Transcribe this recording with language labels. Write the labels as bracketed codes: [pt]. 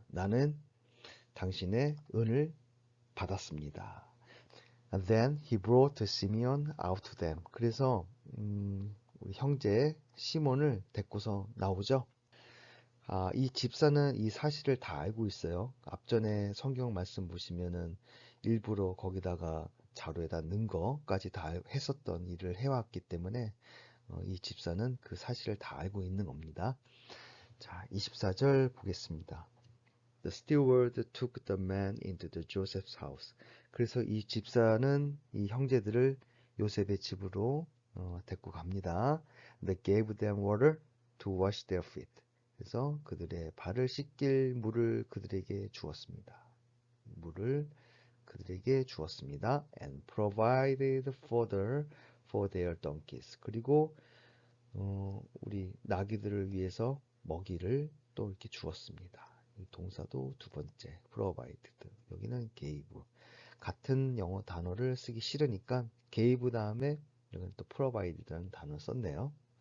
[ko] 나는 당신의 은을 받았습니다. [en] And then he brought Simeon out to them. [ko] 그래서 우리 형제 시몬을 데리고서 나오죠. 이 집사는 이 사실을 다 알고 있어요. 앞전에 성경 말씀 보시면은 일부러 거기다가 자루에다 넣은 거까지 다 했었던 일을 해왔기 때문에 이 집사는 그 사실을 다 알고 있는 겁니다. 자, 24절 보겠습니다. [en] The steward took the man into the Joseph's house. [ko] 그래서 이 집사는 이 형제들을 요셉의 집으로 데리고 갑니다. [en] They gave them water to wash their feet. [ko] 그래서 그들의 발을 씻길 물을 그들에게 주었습니다. 물을 그들에게 주었습니다. [en] And provided fodder for their donkeys. [ko] 그리고 우리 나귀들을 위해서 먹이를 또 이렇게 주었습니다. 이 동사도 두 번째, provided. 여기는 gave. 같은 영어 단어를 쓰기 싫으니까 gave 다음에 여기는 또 provided라는 단어를 썼네요.